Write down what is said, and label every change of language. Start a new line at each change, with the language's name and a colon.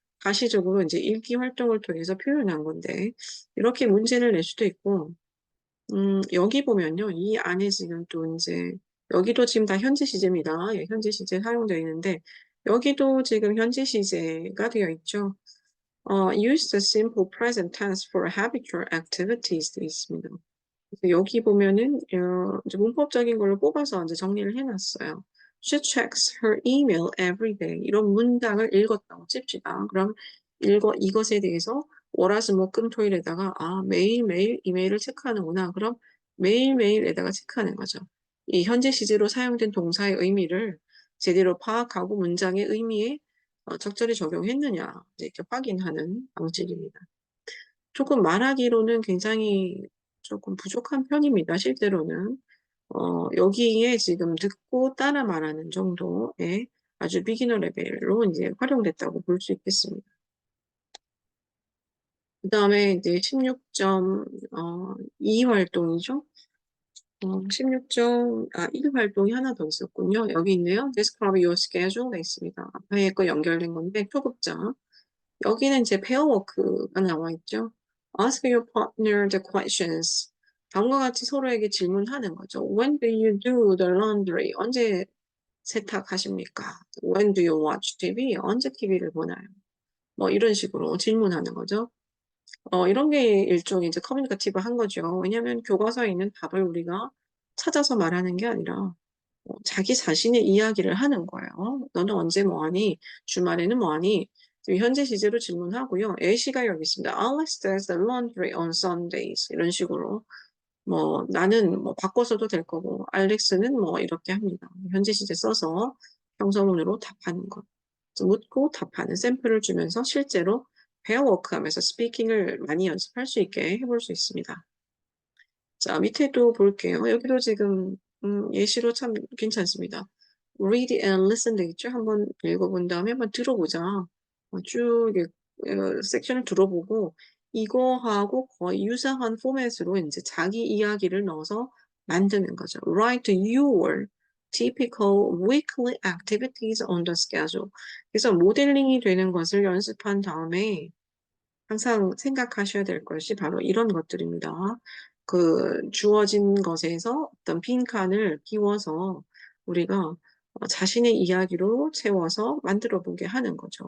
Korean: 가시적으로 이제 읽기 활동을 통해서 표현한 건데, 이렇게 문제를 낼 수도 있고, 여기 보면요. 이 안에 지금 또 이제, 여기도 지금 다 현재 시제입니다. 예, 현재 시제 사용되어 있는데, 여기도 지금 현재 시제가 되어 있죠.
English: use the simple present tense for habitual activities
Korean: 되어 있습니다. 그래서 여기 보면은, 이제 문법적인 걸로 뽑아서 이제 정리를 해놨어요.
English: She checks her email every day.
Korean: 이런 문장을 읽었다고 칩시다. 그럼 이것에 대해서 월화수목금토일에다가 매일매일 이메일을 체크하는구나. 그럼 매일매일에다가 체크하는 거죠. 이 현재 시제로 사용된 동사의 의미를 제대로 파악하고 문장의 의미에 적절히 적용했느냐 이렇게 확인하는 방식입니다. 조금 말하기로는 굉장히 조금 부족한 편입니다. 실제로는. 여기에 지금 듣고 따라 말하는 정도의 아주 비기너 레벨로 이제 활용됐다고 볼 수 있겠습니다. 그 다음에 이제 16.2 활동이죠. 1 활동이 하나 더 있었군요. 여기 있네요.
English: Describe your schedule
Korean: 돼 있습니다. 앞에 거 연결된 건데 초급자. 여기는 이제 페어워크가 나와 있죠.
English: Ask your partner the questions.
Korean: 다음과 같이 서로에게 질문하는 거죠.
English: When do you do the laundry?
Korean: 언제 세탁하십니까?
English: When do you watch TV?
Korean: 언제 TV를 보나요? 뭐 이런 식으로 질문하는 거죠. 이런 게 일종의 이제 커뮤니케이티브 한 거죠. 왜냐하면 교과서에 있는 답을 우리가 찾아서 말하는 게 아니라 자기 자신의 이야기를 하는 거예요. 너는 언제 뭐하니? 주말에는 뭐하니? 지금 현재 시제로 질문하고요. 예시가 여기 있습니다.
English: Alex does the laundry on Sundays.
Korean: 이런 식으로. 뭐 나는 뭐 바꿔서도 될 거고 알렉스는 뭐 이렇게 합니다. 현재 시제 써서 형성문으로 답하는 것. 묻고 답하는 샘플을 주면서 실제로 페어워크 하면서 스피킹을 많이 연습할 수 있게 해볼 수 있습니다. 자, 밑에도 볼게요. 여기도 지금 예시로 참 괜찮습니다.
English: Read and listen
Korean: 돼 있죠? 한번 읽어본 다음에 한번 들어보자. 쭉 섹션을 들어보고 이거하고 거의 유사한 포맷으로 이제 자기 이야기를 넣어서 만드는 거죠.
English: Write your typical weekly activities on the schedule.
Korean: 그래서 모델링이 되는 것을 연습한 다음에 항상 생각하셔야 될 것이 바로 이런 것들입니다. 그 주어진 것에서 어떤 빈칸을 비워서 우리가 자신의 이야기로 채워서 만들어 보게 하는 거죠.